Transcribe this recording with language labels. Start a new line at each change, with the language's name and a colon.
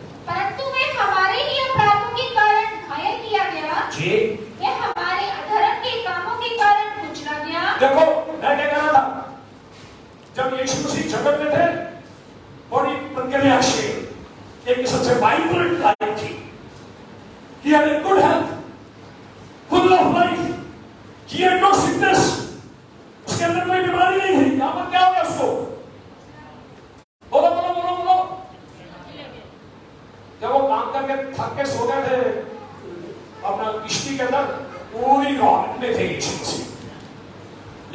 Hindi: परंतु वे हमारे ही अपराधों के कारण घायल किया गया। जी, वे हमारे अधर्म के कामों के कारण कुचला गया। देखो मैं क्या कह रहा था, जब यीशु मसीह जगत में थे, बड़ी प्रज्ञाशील, एक किस्म से वाइब्रेंट लाइफ थी।
English: He had a good health, full of life. He had no sickness.
Hindi: उसके अंदर कोई बीमारी नहीं थी। यहाँ पर क्या हो गया उसको? बोलो बोलो बोलो बोलो। जब वो काम करके थक के सो गए थे अपना किश्ती के अंदर, पूरी रात में थे यीशु मसीह।